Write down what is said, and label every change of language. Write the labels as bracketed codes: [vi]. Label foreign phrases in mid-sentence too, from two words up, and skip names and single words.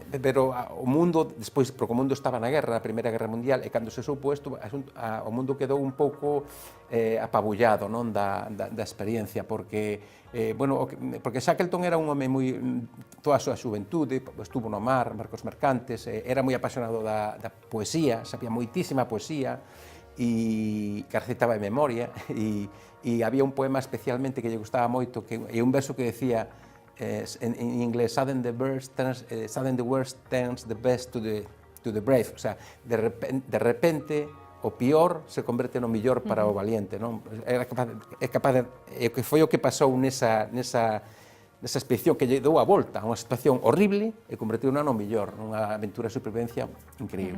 [gl] Pero o mundo, despois, porque o mundo estaba na guerra, na Primeira Guerra Mundial, e cando se soupo isto, o mundo quedou un pouco apabullado, non, da experiencia, porque porque Shackleton era un home moi, toda a súa xuventude, estuvo no mar, barcos mercantes, era moi apasionado da poesía, sabía moitísima poesía, e que recitaba de memoria, e había un poema especialmente que lle gustaba moito, que é un verso que decía, en inglés, [en] sudden the worst turns the best to the brave, [gl] o sea, de repente o pior se converte no millor para o valiente, non? É capaz de, que foi o que pasou nesa expedición que lle dou a volta, unha situación horrible e convertiu-na no millor, nunha aventura de supervivencia increíble.